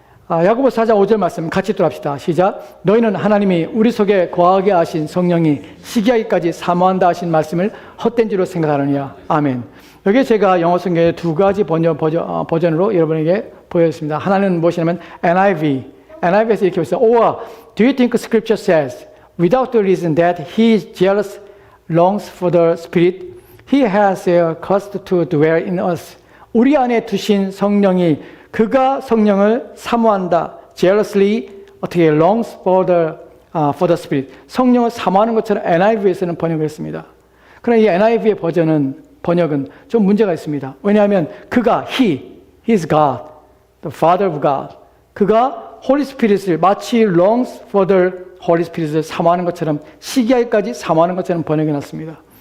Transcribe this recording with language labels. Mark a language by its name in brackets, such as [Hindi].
[Korean] 야고보서 4장 5절 말씀 같이 들어봅시다. 시작. 너희는 하나님이 우리 속에 거하게 하신 성령이 시기하기까지 사모한다 하신 말씀을 헛된 줄로 생각하느냐. 아멘. 여기에 제가 영어 성경의 두 가지 버전으로 여러분에게 보여줬습니다. 하나는 무엇이냐면 NIV에서 이렇게 있어요. [English] Or do you think Scripture says without the reason that he is jealous longs for the Spirit he has caused to dwell in us. [Korean] 우리 안에 두신 성령이 그가 성령을 사모한다. [English] jealously [Korean] 어떻게 [English] longs for the Spirit. [Korean] 성령을 사모하는 것처럼 NIV에서는 번역을 했습니다. 그러나 이 NIV의 번역은 좀 문제가 있습니다. 왜냐하면 그가 [English] he is God, the Father of God. [Korean] 그가 Holy Spirit을 마치 [English] longs for the Holy Spirit [Korean] 을 사모하는 것처럼 시기하기까지 사모하는 것처럼 번역해 놨습니다.